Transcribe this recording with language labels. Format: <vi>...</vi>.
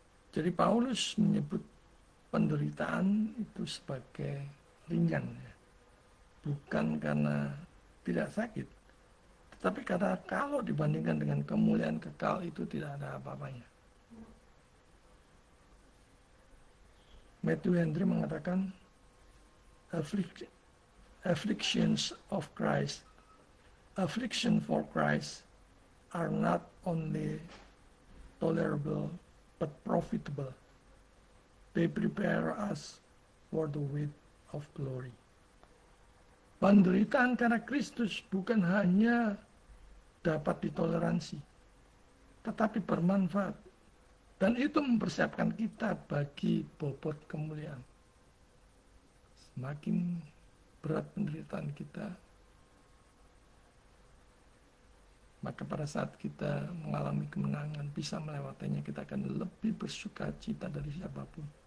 <id>Jadi Paulus menyebut penderitaan itu sebagai ringan, ya. Bukan karena tidak sakit, tetapi karena kalau dibandingkan dengan kemuliaan kekal itu tidak ada apa-apanya.</id> <en>Matthew Henry</en> <id>mengatakan,</id> <en>afflictions of Christ, affliction for Christ are not only tolerable but profitable. They prepare us for the weight of glory.</en> <id>Penderitaan karena Kristus bukan hanya dapat ditoleransi, tetapi bermanfaat Dan itu mempersiapkan kita bagi bobot kemuliaan. Semakin berat penderitaan kita, maka pada saat kita mengalami kemenangan, bisa melewatinya, kita akan lebih bersuka cita dari siapapun.</id>